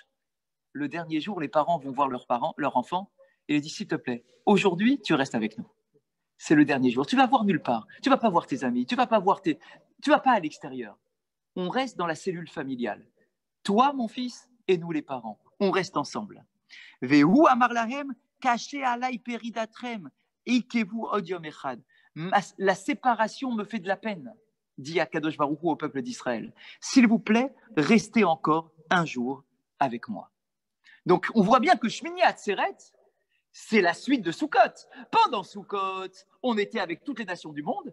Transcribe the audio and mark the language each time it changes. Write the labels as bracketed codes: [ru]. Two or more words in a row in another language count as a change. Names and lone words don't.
[fr] Le dernier jour, les parents vont voir leur enfant et lui disent, s'il te plaît, aujourd'hui, tu restes avec nous. C'est le dernier jour. Tu vas voir nulle part. Tu vas pas voir tes amis. Tu vas pas à l'extérieur. On reste dans la cellule familiale. Toi, mon fils, et nous, les parents. On reste ensemble. [he] והוא אמר להם קשה עלי פרידתכם עכבו עוד יום אחד. [fr] La séparation me fait de la peine, dit [he] הקדוש ברוך הוא [fr] au peuple d'Israël. S'il vous plaît, restez encore un jour avec moi. Donc, on voit bien que Shmini Atzeret, c'est la suite de Sukkot. Pendant Sukkot, on était avec toutes les nations du monde.